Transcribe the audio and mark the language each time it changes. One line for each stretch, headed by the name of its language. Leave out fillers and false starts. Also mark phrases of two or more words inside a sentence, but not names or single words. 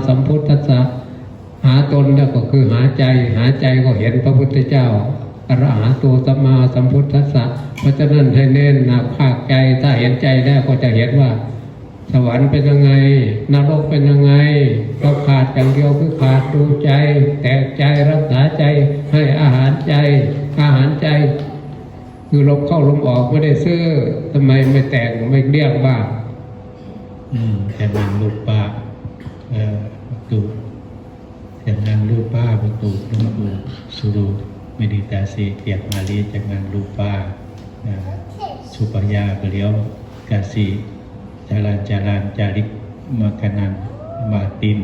Thai: สัมพุทธัสสะหาตนแล้วก็คือหาใจก็เห็นพระพุทธเจ้า
Pali: อะระหะโตสัมมาสัมพุทธัสสะ
Thai: เพราะฉะนั้นให้เน้นหนักภาคใจถ้าเห็นใจแล้วก็จะเห็นว่าสวรรค์เป็นยังไงนรกเป็นยังไงเราขาดอย่างเดียวคือขาดดูใจแตกใจรักษาใจให้อาหารใจคือลมเข้าลมออกไม่ได้ซื้อทำไมไม่แตกไม่เรียกบ้าง
Indonesian: jangan lupa waktu Lumpu suruh meditasi tiap hari jangan lupa supaya beliau kasih jalan-jalan cari makanan batin.